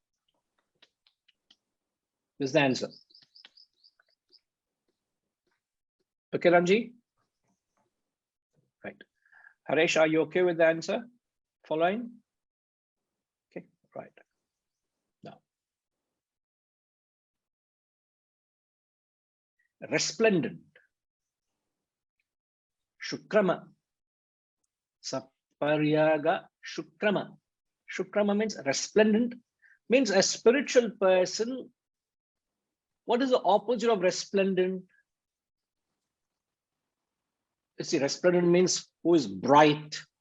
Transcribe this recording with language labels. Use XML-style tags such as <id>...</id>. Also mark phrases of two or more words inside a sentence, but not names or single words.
<en>This is the answer. Okay, Ramji? Right. Haresh, are you okay with the answer? Following? Okay, right. Now, resplendent.</en> <sa>शुक्रम्। सपर्यगाच्छुक्रम्.</sa> <en>Shukrama means resplendent, means a spiritual person. What is the opposite of resplendent? You see, resplendent means who is bright.</en>